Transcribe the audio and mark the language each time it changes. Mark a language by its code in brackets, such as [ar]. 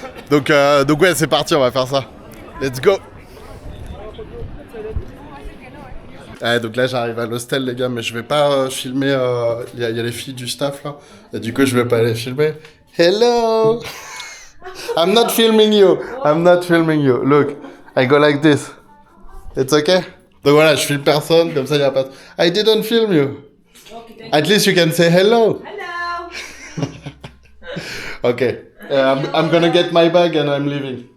[fr] Donc ouais, c'est parti, on va faire ça. [en] Let's go. [fr] Ouais, donc là j'arrive à l'hostel les gars, mais je vais pas filmer, il y a les filles du staff là, et du coup je vais pas les filmer. [en] Hello. I'm not filming you, look, I go like this, it's okay? [fr] Donc voilà, je filme personne, comme ça il y a pas de... [en] I didn't film you. At least you can say hello. Hello. Okay, I'm gonna get my bag and I'm leaving.